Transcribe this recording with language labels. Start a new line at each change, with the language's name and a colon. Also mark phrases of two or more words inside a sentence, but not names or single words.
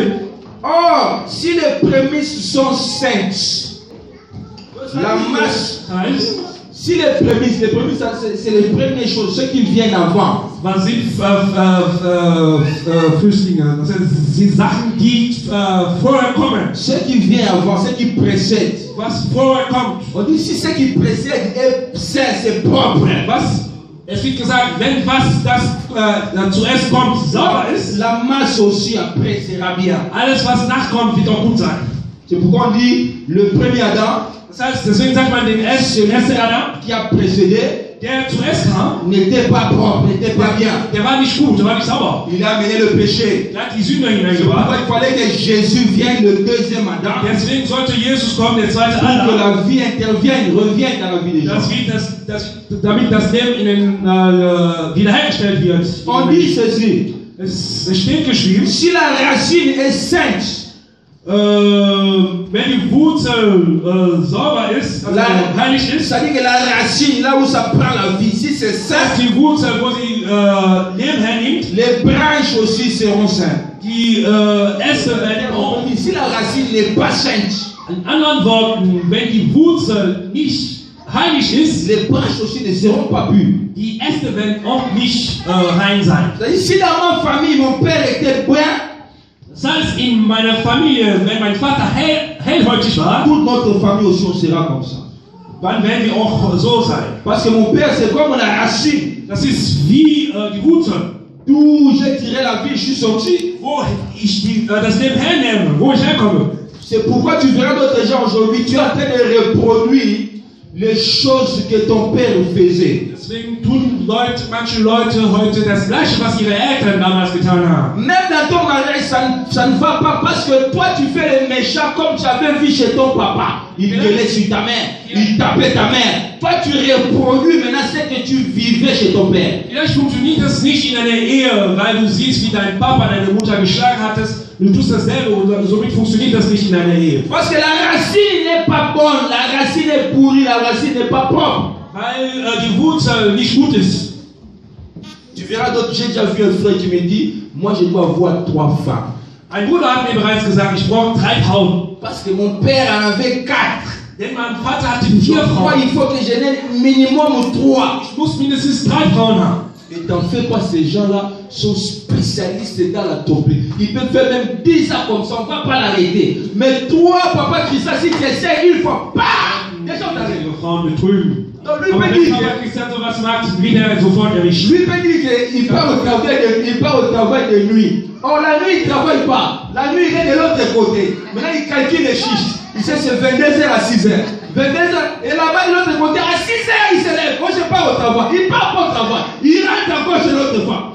French: Or, si les prémices sont saintes, la masse,
German: Heißt,
French: si les prémices, c'est les premières choses, ceux qui viennent avant.
German: was sind Flüchtlinge? Das heißt, die Sachen, die vorher kommen.
French: Ce qui vient avant, ce qui précède.
German: Was vorher kommt.
French: On dit si ce qui précède est saint, c'est propre.
German: Was? Es wird gesagt, wenn was das zuerst kommt, sauber ist,
French: La masse aussi après sera bien.
German: alles was nachkommt, wird auch gut sein.
French: C'est pourquoi on dit le premier Adam
German: Das heißt, deswegen sagt man den ersten Adam,
French: qui a précédé
German: der zuerst kam,
French: n'était pas propre, n'était pas bien.
German: der war nicht gut, der war nicht sauber.
French: Il a amené le péché.
German: Der hat die Sünde
French: C'est
German: hineingebracht.
French: pourquoi il fallait que Jésus vienne, le deuxième Adam,
German: Deswegen sollte Jesus kommen, der zweite
French: pour que
German: Adam,
French: la vie intervienne, revienne dans la vie des gens.
German: damit das Leben ihnen wiederhergestellt wird.
French: On dit ceci,
German: Es steht geschrieben,
French: si la racine est sainte,
German: wenn die Wurzel sauber ist, also heilig ist,
French: c'est-à-dire que la racine, là où ça prend la vie, si c'est
German: dass
French: saint,
German: die Wurzel, wo sie Leben hernimmt,
French: les branches aussi seront saintes.
German: die Äste werden auch.
French: On dit si la racine n'est pas sainte,
German: In anderen Worten, wenn die Wurzel nicht heilig ist,
French: les branches aussi ne seront pas pures.
German: die Äste werden auch nicht rein sein.
French: C'est-à-dire si dans ma famille, mon père était brun,
German: Das heißt, in meiner Familie, wenn mein Vater hellhäutig war,
French: toute notre famille aussi on sera comme ça.
German: dann werden wir auch so sein.
French: Parce que mon père c'est comme la racine.
German: Das ist wie die Wurzel,
French: D'où j'ai tiré la vie, je suis sorti.
German: wo ich das Leben hernehme, wo ich herkomme.
French: C'est pourquoi tu verras d'autres gens aujourd'hui, tu es en train de reproduire les choses que ton père faisait.
German: Deswegen tun manche Leute heute das Gleiche, was ihre Eltern damals getan haben.
French: Même dans ton mariage, ça ne va pas parce que toi tu fais les méchants comme tu avais vu chez ton papa. Il gueulait sur ta mère, il tapait ta mère. Toi tu reproduis maintenant ce que tu vivais chez ton père.
German: Vielleicht funktioniert das nicht in einer Ehe, weil du siehst, wie dein Papa deine Mutter geschlagen hattest. Du tust dasselbe und somit funktioniert das nicht in einer Ehe.
French: Parce que la racine n'est pas bonne, la racine est pourrie, la racine n'est pas propre.
German: Weil die Wurzel nicht gut ist.
French: Tu verras d'autres, j'ai déjà vu un frère qui me dit, moi je dois avoir 3 femmes.
German: Ein Bruder hat mir bereits gesagt, ich brauche 3 Frauen.
French: Parce que mon père en avait 4.
German: Denn mein Vater hatte 4
French: Moi,
German: Frauen.
French: il faut que je n'ai minimum 3.
German: Ich muss mindestens 3 Frauen haben.
French: Et t'en fais pas, ces gens-là sont spécialistes dans la topée. Ils peuvent faire même 10 ans comme ça, on ne va pas l'arrêter. Mais toi, papa Christian, si tu essaies, il faut pas. Les gens t'arrêtent.
German: Ihre Frauen betrügen.
French: Donc lui
German: Aber
French: peut
German: wenn
French: dire
German: Papa Christian sowas macht, wird er sofort erwischt.
French: qu'il part au travail de nuit. Or la nuit, il ne travaille pas. La nuit, il est de l'autre côté. Maintenant, il calcule les chiffres. Il sait c'est 22h à 6h. 22h. Et là-bas, de l'autre côté, à 6h, il se lève. Moi, je pars au travail. Il part pas au travail. Il rentre encore chez l'autre femme.